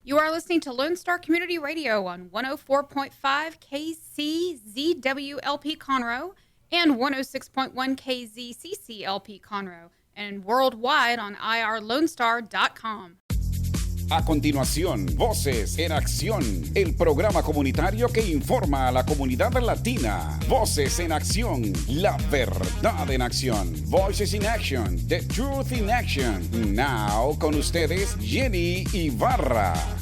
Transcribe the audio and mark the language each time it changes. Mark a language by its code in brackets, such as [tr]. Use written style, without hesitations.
[en] You are listening to Lone Star Community Radio on 104.5 KCZWLP Conroe and 106.1 KZCCLP Conroe, and worldwide on irlonestar.com. [es] A continuación, Voces en Acción, el programa comunitario que informa a la comunidad latina. Voces en Acción, la verdad en acción. [en] Voices in Action, the truth in action. [es] Now, con ustedes, Jenny Ibarra.